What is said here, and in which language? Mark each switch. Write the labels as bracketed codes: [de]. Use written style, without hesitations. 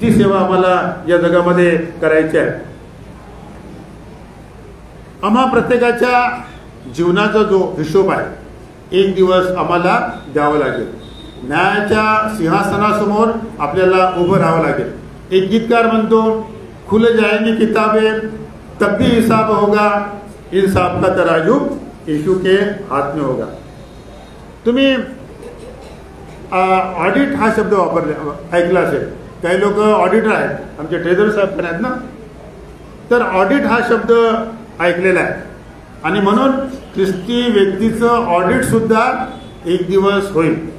[mr] ती सेवा आम्हाला या जगामध्ये करायची आहे. आम्हा प्रत्येकाच्या जीवनाचा जो हिशोब आहे एक दिवस आम्हाला द्यावा लागेल. न्यायाच्या सिंहासनासमोर आपल्याला उभं राहावं लागेल. एक गीतकार म्हणतो, [hi] खुल जाएंगी किताबें तब भी हिसाब होगा, इंसाफ का तराजू यीशु के हाथ में होगा. [mr] तुम्ही ऑडिट हा शब्द ऐकला असेल. काही लोक ऑडिटर आहेत, आमचे ट्रेझर साहेब पण आहेत ना, तर ऑडिट हा शब्द ऐकलेला आहे. आणि म्हणून ख्रिस्ती व्यक्तीचं ऑडिट सुद्धा एक दिवस होईल.